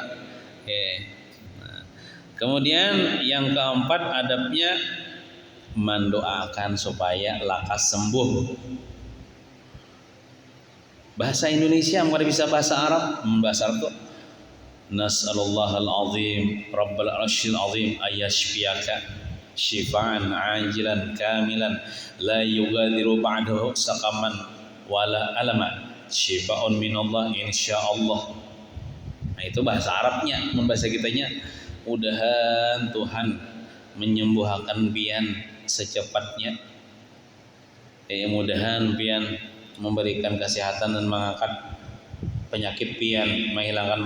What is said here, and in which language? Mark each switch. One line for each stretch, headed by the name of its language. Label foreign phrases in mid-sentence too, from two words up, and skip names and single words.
Indonesian: Nah, kemudian yang keempat adabnya mendoakan supaya lakas sembuh. Bahasa Indonesia bukan bisa bahasa Arab. Bahasa Arab tuh
Arabic: نسأل الله العظيم رب العرش العظيم أن يشفيك شفاء عاجلا كاملا لا يغادر بعده سقما ولا ألما شفاء من الله إن شاء الله.
Indonesian: Nah, itu bahasa Arabnya.
Banjar: Bahasa kitanya mudahan Tuhan menyembuhkan pian secepatnya. Mudahan pian memberikan kesehatan dan mengangkat penyakit pian, menghilangkan.